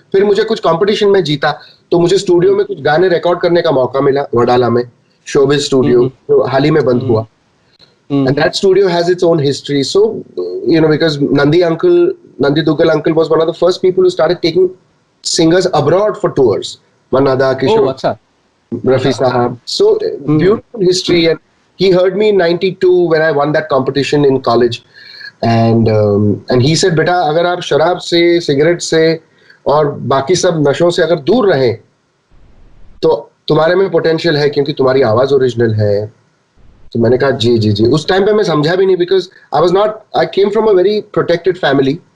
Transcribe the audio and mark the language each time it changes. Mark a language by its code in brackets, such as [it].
[hi] फिर मुझे कुछ कंपटीशन में जीता, तो मुझे स्टूडियो में कुछ गाने रिकॉर्ड करने का मौका मिला वडाला में। शोबिज स्टूडियो, जो हाल ही में बंद हुआ. [en] And that studio has its own history. So, because Nandi Duggal uncle was one of the first people who started taking singers abroad for tours. Manada, Kishore, Rafi Sahab. So, beautiful history. And he heard me in 92 when I won that competition in college. And he said, [hi] "Beta, अगर आप शराब से, cigarette से और बाकी सब नशों से अगर दूर रहें, तो तुम्हारे में पोटेंशियल है क्योंकि तुम्हारी आवाज ओरिजिनल है." तो मैंने कहा जी जी जी. उस टाइम पे मैं समझा भी नहीं, [en] Because I came from a very protected family.